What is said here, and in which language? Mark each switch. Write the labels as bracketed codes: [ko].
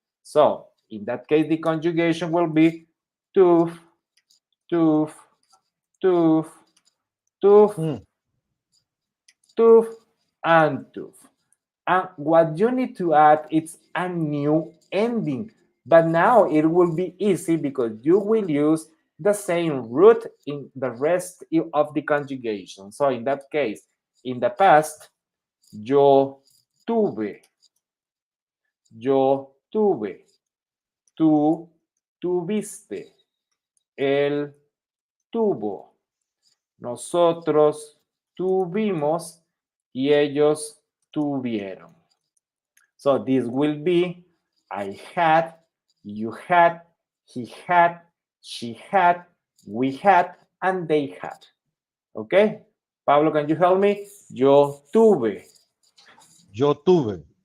[en] So, in that case, the conjugation will be tooth, tooth, tooth, tooth, tooth, and tooth. And what you need to add is a new ending. But now it will be easy because you will use the same root in the rest of the conjugation. So in that case, in the past, [es] yo tuve, yo tuve, tú tuviste, él tuvo, nosotros tuvimos y ellos tuvieron. [en] So this will be I had, you had, he had, she had, we had, and they had. Okay? Pablo, can you help me? [es] Yo tuve. Yo tuve.